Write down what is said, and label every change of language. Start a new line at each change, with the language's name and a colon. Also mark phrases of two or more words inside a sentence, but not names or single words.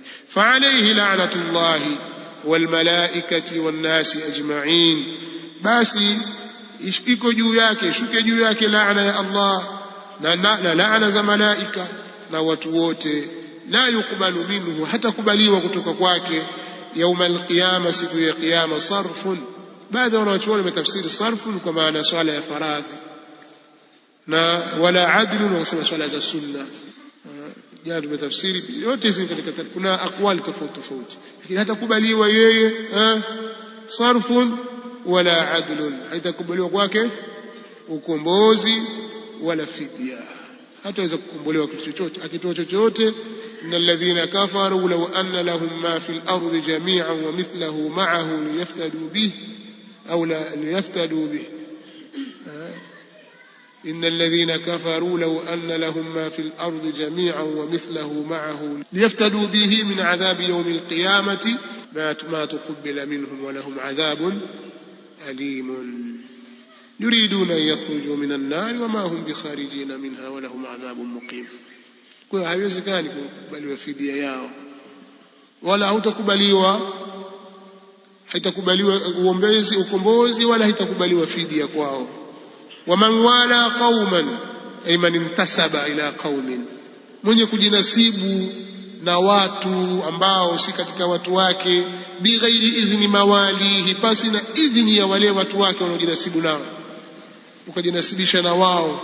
Arabic: فعليه لعنة الله والملائكة والناس أجمعين,
Swahili: basi iko juu yake, shuke juu yake laana ya Allah na laana za malaika na watu wote.
Arabic: لا يقبل منه,
Swahili: hata kubaliwa kutoka kwake
Arabic: يوم القيامة,
Swahili: siku ya kiyama. Sarfun, baadhi ya wanachuoni wametafsiri sarfun kwa maana swala ya faradhi, na
Arabic: ولا عدل
Swahili: wakasema swala za sunna. Jana tumetafsiri yote hizi katika, kuna aqwali tofauti tofauti, lakini hatakubaliwa yeye
Arabic: صرف ولا عدل,
Swahili: haitakubaliwa kwake ukombozi wala fidya, hataweza kukombolewa kitu chochote, akitoa chochote.
Arabic: إن الذين كفروا لو أن لهم ما في الأرض جميعا ومثله معه ليفتدوا به أو ليفتدوا به. إن الذين كفروا لو أن لهم ما في الأرض جميعا ومثله معه ليفتدوا به من عذاب يوم القيامة ما تقبل منهم ولهم عذاب أليم يريدون أن يخرجوا من النار وما هم بخارجين منها ولهم عذاب مقيم.
Swahili: Kwa hiyo haiwezekani kukubaliwa fidia yao, wala haitakubaliwa ukombozi, wala haitakubaliwa fidia kwao.
Arabic: ومن والى قوما، أي من انتسب إلى قوم,
Swahili: mwenye kujinasibu na watu ambao si katika watu wake,
Arabic: بغير إذن مواليه,
Swahili: pasi na idhni ya wale watu wake wanaojinasibu nao, ukajinasibisha na wao.